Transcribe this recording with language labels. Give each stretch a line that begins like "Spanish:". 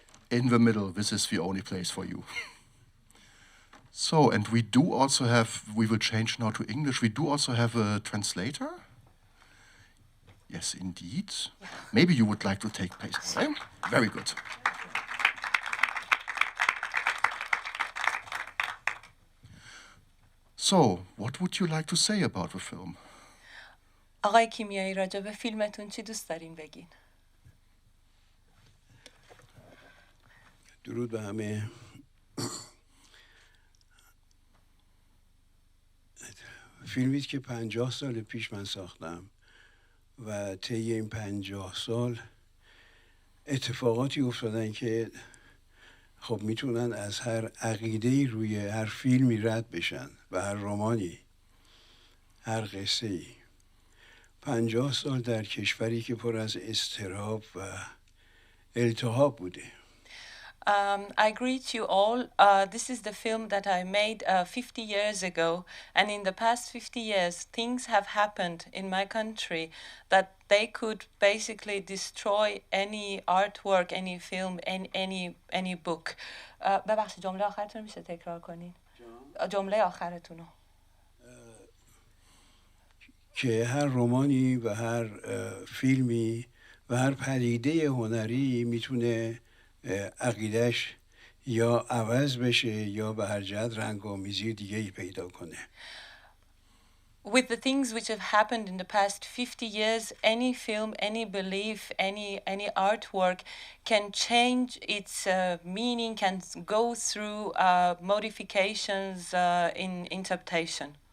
English: In the middle, this is the only place for you. So, and we will change now to English, we do also have a translator? Yes, indeed. Maybe you would like to take place. Okay? Very good. So, what would you like to say about the film?
Persian: آقای کیمیایی راجع به فیلمتون چی دوست دارین بگین؟ درود به همه. فیلمی که 50 سال پیش من ساختم و طی این 50 سال اتفاقاتی افتادن که خب میتونن از هر عقیده‌ای روی هر فیلمی رد بشن و هر رمانی، هر قصه‌ای. 50 سال در کشوری که پر از اضطراب و التهاب بوده.
English: I greet you all. This is the film that I made 50 years ago. And in the past 50 years, things have happened in my country that they could basically destroy any artwork, any film, any book.
Persian: ببخشید جمله آخرتون میشه تکرار کنین؟ جمله آخرتون رو. که هر رمانی و هر فیلمی و هر پدیده هنری میتونه عقیدش یا عوض بشه یا به هر جهت رنگ‌آمیزی دیگه‌ای پیدا کنه.
English: With the things which have happened in the past 50 years, any film, any belief, any artwork can change its meaning, can go through modifications in interpretation.